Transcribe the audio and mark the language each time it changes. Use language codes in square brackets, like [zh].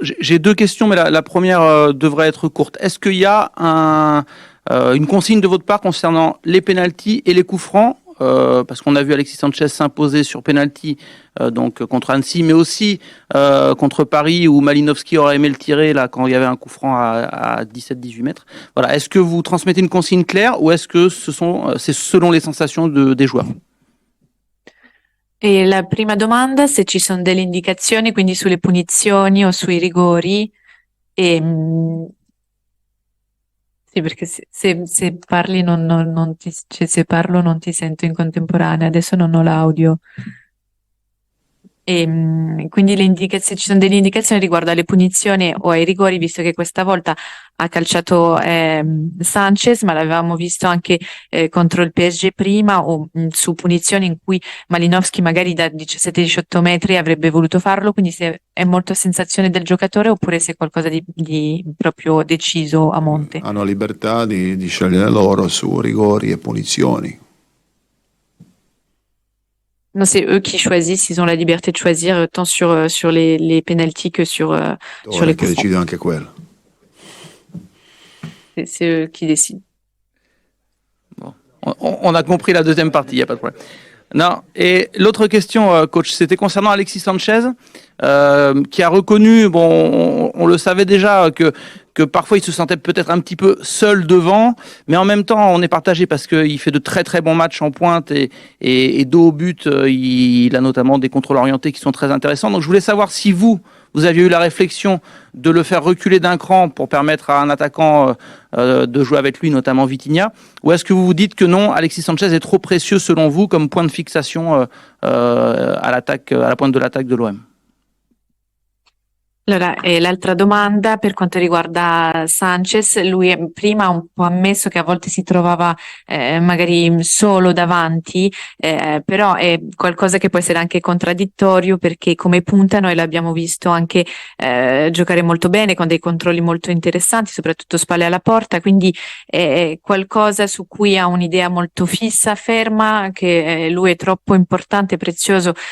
[fr] J'ai 2 questions, mais la première devrait être courte. Est-ce qu'il y a une consigne de votre part concernant les pénaltys et les coups francs parce qu'on a vu Alexis Sanchez s'imposer sur pénalty donc contre Annecy, mais aussi contre Paris où Malinowski aurait aimé le tirer là quand il y avait un coup franc à 17-18 mètres. Voilà. Est-ce que vous transmettez une consigne claire ou est-ce que c'est selon les sensations des joueurs? [it] E la prima domanda, se ci sono delle indicazioni, quindi sulle punizioni o sui rigori. Sì, perché se parli non ti, cioè, se parlo non ti sento in contemporanea, adesso non ho l'audio. Quindi ci sono delle indicazioni riguardo alle punizioni o ai rigori, visto che questa volta ha calciato Sanchez, ma l'avevamo visto anche contro il PSG prima o su punizioni in cui Malinowski magari da 17-18 metri avrebbe voluto farlo, quindi se è molto a sensazione del giocatore oppure se è qualcosa di proprio deciso a monte. Hanno libertà di scegliere loro su rigori e punizioni. [fr] Non, c'est eux qui choisissent, ils ont la liberté de choisir tant sur les pénaltys que sur les [it] Che [fr] coups francs. [it] decide anche quello. [fr] C'est eux qui décident. On a compris la deuxième partie, il n'y a pas de problème. Non. Et l'autre question, coach, c'était concernant Alexis Sanchez, qui a reconnu, bon, on le savait déjà, que parfois il se sentait peut-être un petit peu seul devant, mais en même temps on est partagé parce qu'il fait de très très bons matchs en pointe et dos au but, il a notamment des contrôles orientés qui sont très intéressants. Donc je voulais savoir si vous aviez eu la réflexion de le faire reculer d'un cran pour permettre à un attaquant de jouer avec lui, notamment Vitinha, ou est-ce que vous vous dites que non, Alexis Sanchez est trop précieux selon vous comme point de fixation à l'attaque, à la pointe de l'attaque de l'OM? [it] Allora, l'altra domanda per quanto riguarda Sanchez, lui prima ha un po' ammesso che a volte si trovava magari solo davanti, però è qualcosa che può essere anche contraddittorio perché come punta noi l'abbiamo visto anche giocare molto bene con dei controlli molto interessanti, soprattutto spalle alla porta, quindi è qualcosa su cui ha un'idea molto fissa, ferma, che lui è troppo importante, prezioso,